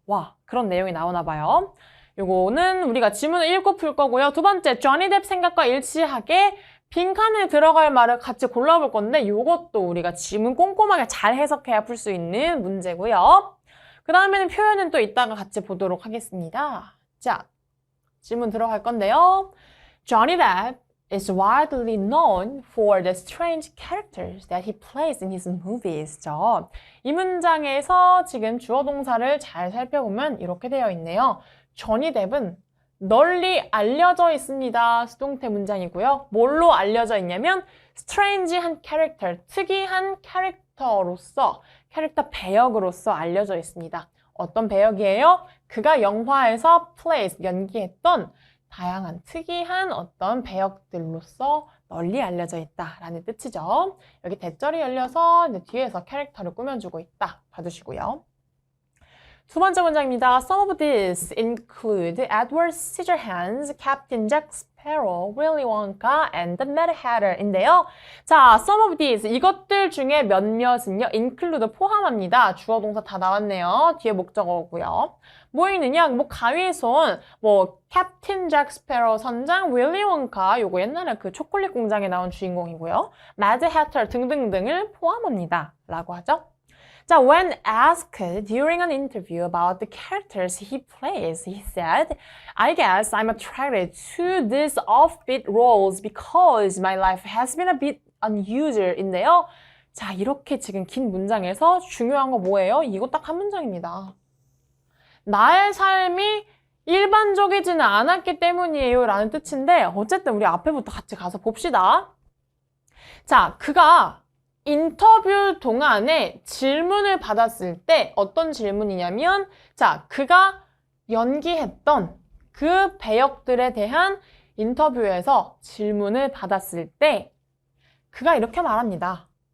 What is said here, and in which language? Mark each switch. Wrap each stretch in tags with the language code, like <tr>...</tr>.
<ko>와, 그런 내용이 나오나 봐요. 이거는 우리가 지문을 읽고 풀 거고요. 두 번째, 조니 뎁 생각과 일치하게 빈칸에 들어갈 말을 같이 골라볼 건데 이것도 우리가 지문 꼼꼼하게 잘 해석해야 풀 수 있는 문제고요. 그 다음에는 표현은 또 이따가 같이 보도록 하겠습니다. 자, 지문 들어갈 건데요.</ko> <en>Johnny Depp is widely known for the strange characters that he plays in his movies.</en> <ko>이 문장에서 지금 주어 동사를 잘 살펴보면 이렇게 되어 있네요. 조니 뎁은 널리 알려져 있습니다. 수동태 문장이고요. 뭘로 알려져 있냐면 strange한 캐릭터, 특이한 캐릭터로서, 캐릭터 배역으로서 알려져 있습니다. 어떤 배역이에요? 그가 영화에서 plays, 연기했던 다양한 특이한 어떤 배역들로서 널리 알려져 있다라는 뜻이죠. 여기 대절이 열려서 이제 뒤에서 캐릭터를 꾸며주고 있다. 봐두시고요. 두 번째 문장입니다.</ko> <en>Some of these include Edward Scissorhands, Captain Jack Sparrow, Willy Wonka, and the Mad Hatter</en> <ko>인데요. 자,</ko> <en>some of these,</en> <ko>이것들 중에 몇몇은요, include 포함합니다. 주어 동사 다 나왔네요. 뒤에 목적어고요. 뭐 있느냐? 뭐 가위손, 뭐 캡틴 잭 스패로 선장, 윌리 원카, 요거 옛날에 그 초콜릿 공장에 나온 주인공이고요. 매드 해터 등등등을 포함합니다. 라고 하죠.</ko> <en>자, when asked during an interview about the characters he plays, he said, I guess I'm attracted to these offbeat roles because my life has been a bit unusual</en> <ko>인데요. 자, 이렇게 지금 긴 문장에서 중요한 거 뭐예요? 이거 딱 한 문장입니다. 나의 삶이 일반적이지는 않았기 때문이에요 라는 뜻인데 어쨌든 우리 앞에부터 같이 가서 봅시다. 자, 그가 인터뷰 동안에 질문을 받았을 때 어떤 질문이냐면 자, 그가 연기했던 그 배역들에 대한 인터뷰에서 질문을 받았을 때 그가 이렇게 말합니다.</ko>